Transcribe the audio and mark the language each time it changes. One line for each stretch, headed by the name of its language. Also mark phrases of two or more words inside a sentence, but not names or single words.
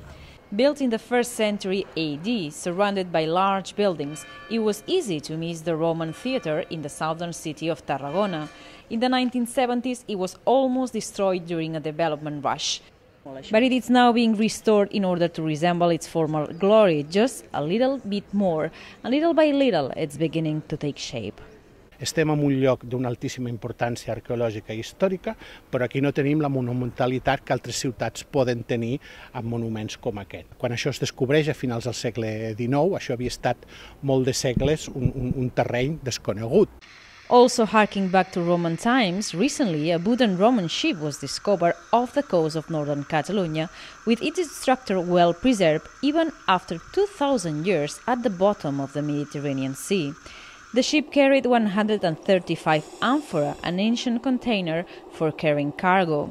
English: Built in the 1st century AD, surrounded by large buildings, it was easy to miss the Roman theatre in the southern city of Tarragona. In the 1970s, it was almost destroyed during a development rush. But it is now being restored in order to resemble its former glory, just a little bit more. And little by little, it's beginning to take shape.
Catalan: Estem en un lloc d'una altíssima importància arqueològica i històrica, però aquí no tenim la monumentalitat que altres ciutats poden tenir amb monuments com aquest. Quan això es descobreix a finals del segle XIX, això havia estat molt de segles un terreny desconegut.
English: Also harking back to Roman times, recently a wooden Roman ship was discovered off the coast of northern Catalonia, with its structure well preserved even after 2,000 years at the bottom of the Mediterranean Sea. The ship carried 135 amphora, an ancient container for carrying cargo.